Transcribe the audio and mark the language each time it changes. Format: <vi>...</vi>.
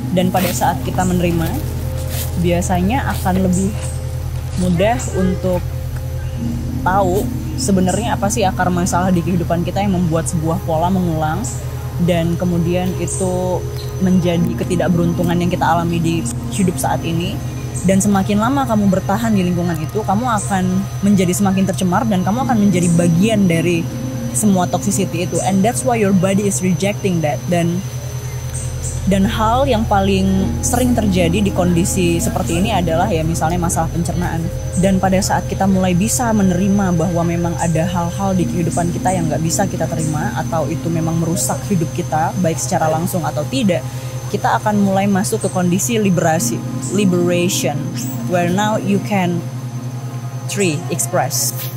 <id>Dan pada saat kita menerima, biasanya akan lebih mudah untuk tahu sebenarnya apa sih akar masalah di kehidupan kita yang membuat sebuah pola mengulang dan kemudian itu menjadi ketidakberuntungan yang kita alami di hidup saat ini. Dan semakin lama kamu bertahan di lingkungan itu, kamu akan menjadi semakin tercemar dan kamu akan menjadi bagian dari semua toxicity itu.</id> <en>And that's why your body is rejecting that.</en> <id>Dan hal yang paling sering terjadi di kondisi seperti ini adalah ya misalnya masalah pencernaan. Dan pada saat kita mulai bisa menerima bahwa memang ada hal-hal di kehidupan kita yang gak bisa kita terima atau itu memang merusak hidup kita baik secara langsung atau tidak, kita akan mulai masuk ke kondisi liberation,</id> <en>where now you can express.</en>